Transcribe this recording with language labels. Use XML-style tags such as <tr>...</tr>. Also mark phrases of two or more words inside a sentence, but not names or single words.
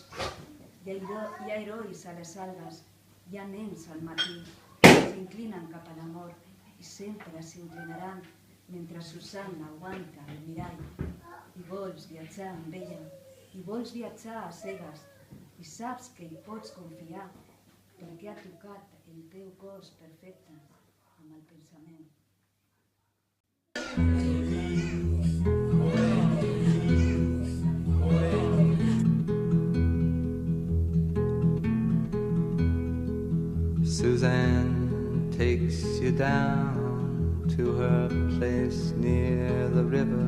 <ca>Hi ha herois a les algues, hi ha nens al matí que s'inclinen cap a l'amor i sempre s'inclinaran mentre Susanna aguanta el mirall. I vols viatjar amb ella, i vols viatjar a cegues, i saps que hi pots confiar perquè ha tocat el teu cos perfecte amb el pensament.</ca> <en>Suzanne takes you down to her place near the river.</en>